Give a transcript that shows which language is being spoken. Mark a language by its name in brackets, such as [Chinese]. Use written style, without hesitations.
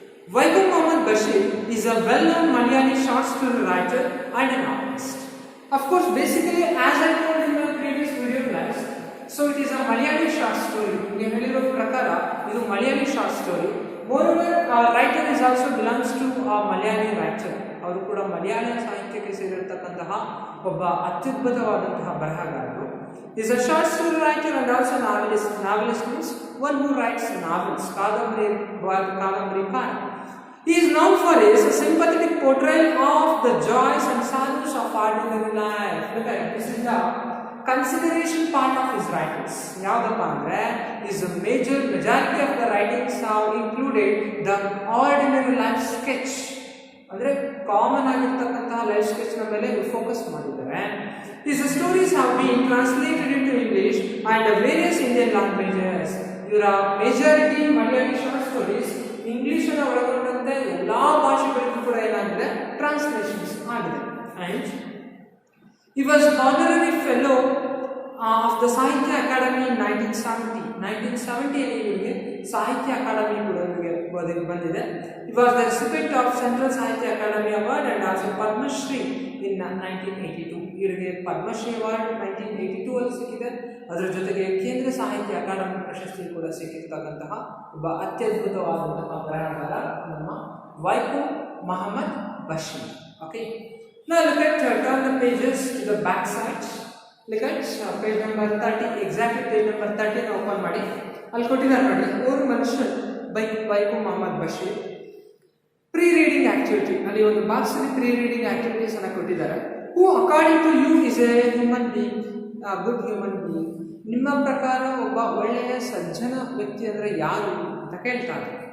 [English] Bashir is a well-known Malayali short story writer and a novelist. Of course, basically, as I told in the previous video class, so it is a Malayali short story. This is a Malayali short story. Moreover, our writer is also belongs to a Malayali writer. [Kannada] ಅವರು ಕೂಡ ಮಲಯಾಳಂ ಸಾಹಿತ್ಯಕ್ಕೆ ಸೇರಿರತಕ್ಕಂತಹ ಒಬ್ಬ ಅತ್ಯದ್ಭುತವಾದಂತಹ ಬರಹಗಾರರು. [English] Is a short story writer and also novelist. Novelist means one who writes novels, ಕಾದಂಬರಿಕಾರ. He is known for his sympathetic portrayal of the joys and sorrows of ordinary life. This is the consideration part of his writings. [Kannada] Yavadappa andre [English] is a majority of the writings have included the ordinary life sketch. [Kannada] ಅಂದರೆ common ಆಗಿರ್ತಕ್ಕಂತಹ life sketch ನ ಮೇಲೆ focus ಮಾಡಿದ್ದಾರೆ. [English] These stories have been translated into English and various Indian languages. [Kannada] ಇವರ majority Malayali short stories English ಅನ್ನು ಒಳಗೊಂಡಂತೆ ಎಲ್ಲಾ ಭಾಷೆಗಳಿಗೂ ಕೂಡ ಏನಾಗಿದೆ ಟ್ರಾನ್ಸ್ಲೇಷನ್ಸ್ ಆಗಿದೆ. [English] And he was honorary fellow of the Sahitya Academy in 1970. [Kannada] 1970 ಇವರಿಗೆ ಸಾಹಿತ್ಯ ಅಕಾಡೆಮಿ ಕೂಡ ಬಂದಿದೆ. [English] He was the recipient of Central Sahitya Academy Award and also Padma Shri in 1982. [Kannada] ಇವರಿಗೆ ಪದ್ಮಶ್ರೀ ಅವಾರ್ಡ್ 1982 ಅಲ್ಲಿ ಸಿಕ್ಕಿದೆ. ಅದರ ಜೊತೆಗೆ ಕೇಂದ್ರ ಸಾಹಿತ್ಯ ಅಕಾಡೆಮಿ ಪ್ರಶಸ್ತಿ ಕೂಡ ಸಿಕ್ಕಿರ್ತಕ್ಕಂತಹ ಒಬ್ಬ ಅತ್ಯದ್ಭುತವಾದಂತಹ ಬರಹಗಾರ ನಮ್ಮ Vaiko Mohammed Basheer. [English] Okay, now look at turn the pages to the back side. Look at page number 30, exactly page number 30 [Kannada] ನ ಓಪನ್ ಮಾಡಿ. ಅಲ್ಲಿ ಕೊಟ್ಟಿದ್ದಾರೆ ನೋಡಿ, ಮನುಷ್ಯನ್ by Vaiko Mohammed Basheer. Pre reading activity ಅಲ್ಲಿ ಒಂದು ಬಾಕ್ಸ್ ಅಲ್ಲಿ ಪ್ರೀ ರೀಡಿಂಗ್ ಆಕ್ಟಿವಿಟೀಸ್ ಅನ್ನು ಕೊಟ್ಟಿದ್ದಾರೆ. [English] Who according to you is a human being, good human being. [Kannada] ನಿಮ್ಮ ಪ್ರಕಾರ ಒಬ್ಬ ಒಳ್ಳೆಯ ಸಜ್ಜನ ವ್ಯಕ್ತಿ ಅಂದರೆ ಯಾರು ಅಂತ ಕೇಳ್ತಾರೆ.